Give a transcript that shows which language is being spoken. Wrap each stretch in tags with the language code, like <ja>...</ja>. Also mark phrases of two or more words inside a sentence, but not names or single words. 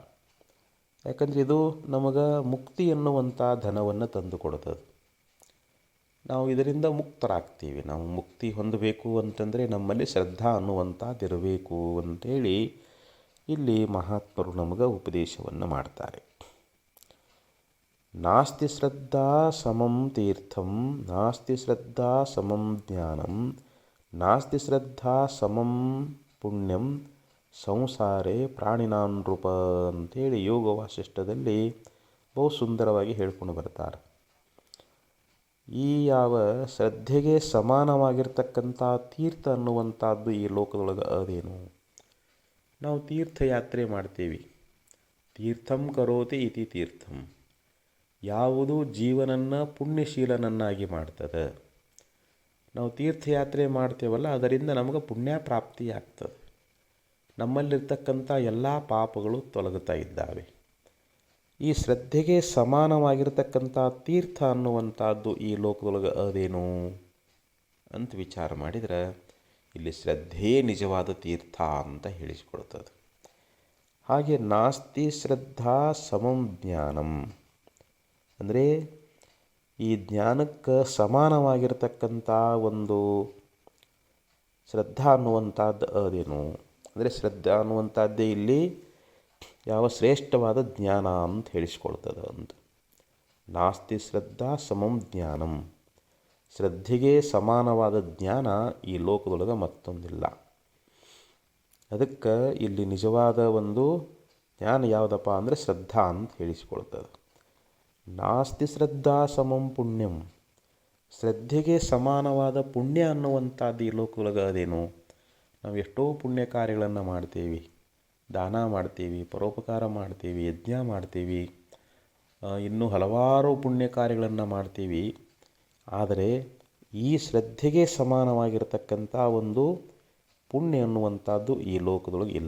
<kn>ಯಾಕಂದರೆ ಇದು ನಮಗೆ ಮುಕ್ತಿ ಎನ್ನುವಂಥ ಧನವನ್ನು ತಂದು ಕೊಡ್ತದೆ. ನಾವು ಇದರಿಂದ ಮುಕ್ತರಾಗ್ತೀವಿ. ನಾವು ಮುಕ್ತಿ ಹೊಂದಬೇಕು ಅಂತಂದರೆ ನಮ್ಮಲ್ಲಿ ಶ್ರದ್ಧಾ ಅನ್ನುವಂಥದ್ದು ಇರಬೇಕು ಅಂಥೇಳಿ ಇಲ್ಲಿ ಮಹಾತ್ಮರು ನಮಗೆ ಉಪದೇಶವನ್ನು ಮಾಡ್ತಾರೆ.</kn> <sa>ನಾಸ್ತಿ ಶ್ರದ್ಧಾ ಸಮಂ ತೀರ್ಥಂ, ನಾಸ್ತಿ ಶ್ರದ್ಧಾ ಸಮಂ ಜ್ಞಾನಂ, ನಾಸ್ತಿ ಶ್ರದ್ಧಾ ಸಮಂ ಪುಣ್ಯಂ ಸಂಸಾರೇ ಪ್ರಾಣಿನಾಂ ನೃಪ</sa> <kn>ಅಂಥೇಳಿ ಯೋಗ ವಾಸಿಷ್ಠದಲ್ಲಿ ಬಹು ಸುಂದರವಾಗಿ ಹೇಳ್ಕೊಂಡು ಬರ್ತಾರೆ. ಈ ಯಾವ ಶ್ರದ್ಧೆಗೆ ಸಮಾನವಾಗಿರ್ತಕ್ಕಂಥ ತೀರ್ಥ ಅನ್ನುವಂಥದ್ದು ಈ ಲೋಕದೊಳಗೆ ಅದೇನು? ನಾವು ತೀರ್ಥಯಾತ್ರೆ ಮಾಡ್ತೀವಿ.</kn> <sa>ತೀರ್ಥಂ ಕರೋತಿ ಇತಿ ತೀರ್ಥಂ.</sa> <kn>ಯಾವುದು ಜೀವನನ್ನು ಪುಣ್ಯಶೀಲನನ್ನಾಗಿ ಮಾಡ್ತದೆ. ನಾವು ತೀರ್ಥಯಾತ್ರೆ ಮಾಡ್ತೇವಲ್ಲ, ಅದರಿಂದ ನಮಗೆ ಪುಣ್ಯ ಪ್ರಾಪ್ತಿಯಾಗ್ತದೆ. ನಮ್ಮಲ್ಲಿರ್ತಕ್ಕಂಥ ಎಲ್ಲ ಪಾಪಗಳು ತೊಲಗುತ್ತಾ ಇದ್ದಾವೆ. ಈ ಶ್ರದ್ಧೆಗೆ ಸಮಾನವಾಗಿರ್ತಕ್ಕಂಥ ತೀರ್ಥ ಅನ್ನುವಂಥದ್ದು ಈ ಲೋಕದೊಳಗೆ ಅದೇನು ಅಂತ ವಿಚಾರ ಮಾಡಿದರೆ ಇಲ್ಲಿ ಶ್ರದ್ಧೆಯೇ ನಿಜವಾದ ತೀರ್ಥ ಅಂತ ಹೇಳಿಸಿಕೊಡ್ತದೆ. ಹಾಗೆ</kn> <sa>ನಾಸ್ತಿ ಶ್ರದ್ಧಾ ಸಮಂ ಜ್ಞಾನಂ</sa> <kn>ಅಂದರೆ ಈ ಜ್ಞಾನಕ್ಕೆ ಸಮಾನವಾಗಿರ್ತಕ್ಕಂಥ ಒಂದು ಶ್ರದ್ಧಾ ಅನ್ನುವಂಥದ್ದು ಅದೇನು ಅಂದರೆ ಶ್ರದ್ಧಾ ಅನ್ನುವಂಥದ್ದೇ ಇಲ್ಲಿ ಯಾವ ಶ್ರೇಷ್ಠವಾದ ಜ್ಞಾನ ಅಂತ ಹೇಳಿಸ್ಕೊಳ್ತದೆ ಅಂತ.</kn> <sa>ನಾಸ್ತಿ ಶ್ರದ್ಧಾ ಸಮಂ ಜ್ಞಾನಂ,</sa> <kn>ಶ್ರದ್ಧೆಗೆ ಸಮಾನವಾದ ಜ್ಞಾನ ಈ ಲೋಕದೊಳಗೆ ಮತ್ತೊಂದಿಲ್ಲ. ಅದಕ್ಕೆ ಇಲ್ಲಿ ನಿಜವಾದ ಒಂದು ಜ್ಞಾನ ಯಾವುದಪ್ಪ ಅಂದರೆ ಶ್ರದ್ಧಾ ಅಂತ ಹೇಳಿಸ್ಕೊಳ್ತದೆ.</kn> <sa>ನಾಸ್ತಿ ಶ್ರದ್ಧಾ ಸಮಂ ಪುಣ್ಯಂ,</sa> <kn>ಶ್ರದ್ಧೆಗೆ ಸಮಾನವಾದ ಪುಣ್ಯ ಅನ್ನುವಂಥದ್ದು ಈ ಲೋಕದೊಳಗೆ ಅದೇನು? ನಾವು ಎಷ್ಟೋ ಪುಣ್ಯ ಕಾರ್ಯಗಳನ್ನು ಮಾಡ್ತೀವಿ, ದಾನ ಮಾಡ್ತೀವಿ, ಪರೋಪಕಾರ ಮಾಡ್ತೀವಿ, ಯಜ್ಞ ಮಾಡ್ತೀವಿ, ಇನ್ನೂ ಹಲವಾರು ಪುಣ್ಯ ಕಾರ್ಯಗಳನ್ನು ಮಾಡ್ತೀವಿ. ಆದರೆ ಈ ಶ್ರದ್ಧೆಗೆ ಸಮಾನವಾಗಿರ್ತಕ್ಕಂಥ ಒಂದು ಪುಣ್ಯ ಅನ್ನುವಂಥದ್ದು ಈ ಲೋಕದೊಳಗೆ ಇಲ್ಲ.</kn>